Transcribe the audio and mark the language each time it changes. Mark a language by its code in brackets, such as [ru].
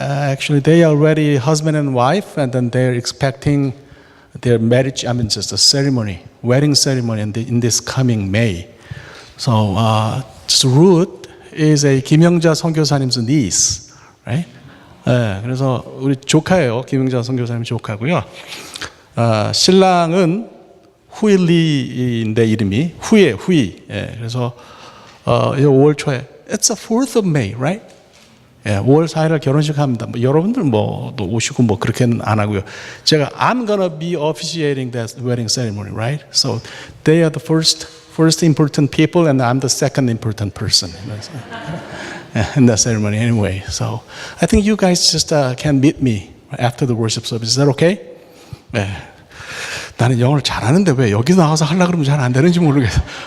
[en] Actually, they are already husband and wife, and then they're expecting their marriage. I mean, just a ceremony, wedding ceremony, in this coming May. So, just Ruth is a 김영자 선교사님's niece, right? [ko] 그래서 우리 조카예요. 김영자 선교사님 조카고요. 신랑은 후일리인데 이름이 후이. 그래서 5월 초에 [en] It's the 4th of May, right? [ko] 5월 4일에 결혼식 합니다. 여러분들 또 오시고 그렇게는 안 하고요. [en] 제가 I'm gonna be officiating that wedding ceremony, right? So they are the first important people, and I'm the second important person in that ceremony anyway. So I think you guys just can meet me after the worship service. Is that okay? 네. [ko] 나는 영어를 잘하는데 왜 여기 나와서 하려고 그러면 잘 안 되는지 모르겠어.